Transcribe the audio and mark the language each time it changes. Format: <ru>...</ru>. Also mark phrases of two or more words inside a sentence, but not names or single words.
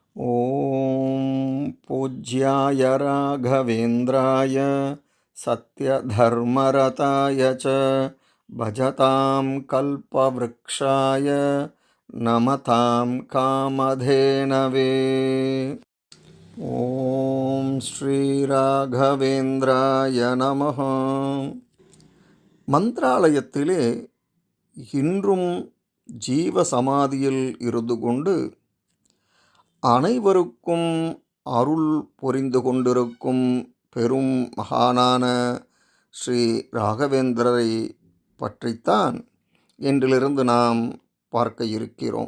<sa>ॐ पूज्याय राघवेन्द्राय सत्यधर्मरताय च भजतां कल्पवृक्षाय नमतां कामधेनवे। ॐ श्रीराघवेन्द्राय नमः.</sa> <ta>மந்திராலயத்திலே இன்றும் ஜீவ சமாதியில் இருந்து கொண்டு அனைவருக்கும் அருள் புரிந்து கொண்டிருக்கும் பெரும் மகானான ஸ்ரீ ராகவேந்திரரை பற்றித்தான் இன்றிலிருந்து நாம் பார்க்க இருக்கிறோம்.</ta>